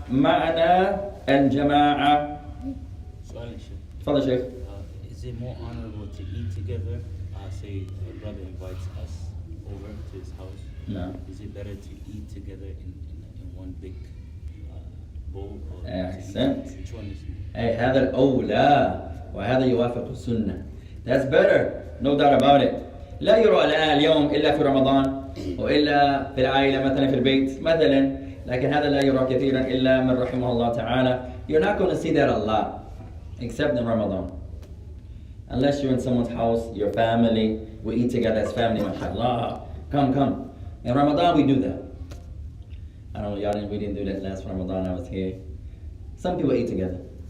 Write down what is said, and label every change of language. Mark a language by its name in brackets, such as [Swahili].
[Arabic] معنى الجماعة. تفضل شيخ. [English] Is it more honorable to eat together? Say a brother invites us over to his house. No. Is it better to eat together in one big bowl? [Arabic] أحسنت. [English] Which one is it? [Arabic] أي هذا الأولى وهذا يوافق السنة. [English] That's better, no doubt about it. [Arabic] لا يرى الآن اليوم إلا في رمضان وإلا في العائلة مثلا في البيت مثلا, لكن هذا لا يرى كثيرا إلا من رحمه الله تعالى. [English] You're not going to see that a lot except in Ramadan. Unless you're in someone's house, your family, we eat together as family, mashallah. Come. In Ramadan we do that. I don't know, we didn't do that last Ramadan I was here. Some people eat together.